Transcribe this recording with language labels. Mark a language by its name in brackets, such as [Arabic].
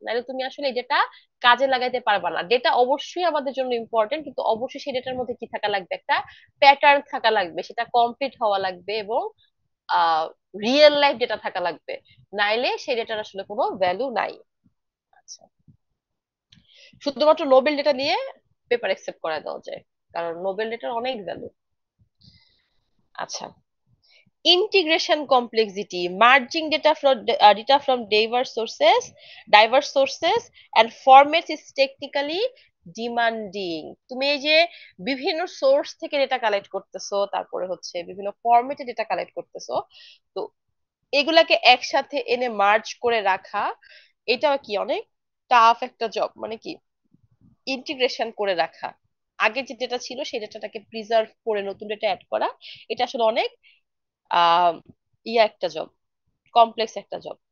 [Bangla] নাহলে তুমি আসলে এই ডেটা কাজে লাগাইতে পারবা না। ডেটা অবশ্যই আমাদের জন্য ইম্পর্টেন্ট, কিন্তু অবশ্যই সেই ডেটার মধ্যে কি থাকা লাগবে, একটা প্যাটার্ন থাকা লাগবে, সেটা কমপ্লিট হওয়া লাগবে, এবং রিয়েল লাইফ ডেটা থাকা লাগবে। নাইলে সেই ডেটার আসলে কোনো ভ্যালু নাই। আচ্ছা, শুধুমাত্র নোবেল ডেটা দিয়ে পেপার অ্যাকসেপ্ট করা দেওয়া যায়, কারণ নোবেল ডেটার অনেক ভ্যালু। [English] আচ্ছা, integration complexity, merging data from diverse sources and formats is technically demanding. [Bangla] তুমি এই যে বিভিন্ন সোর্স থেকে ডেটা কালেক্ট করতেছো, তারপরে হচ্ছে বিভিন্ন ফরম্যাটে ডেটা কালেক্ট করতেছো, তো এগুলাকে একসাথে এনে মার্জ করে রাখা, এটাও কি অনেক টাফ একটা জব। মানে কি ইন্টিগ্রেশন করে রাখা, আগে যে ডেটা ছিল সেই ডেটাটাকে প্রিজার্ভ করে নতুন ডেটা অ্যাড করা, এটা আসলে অনেক আহ একটা জব, কমপ্লেক্স একটা জব।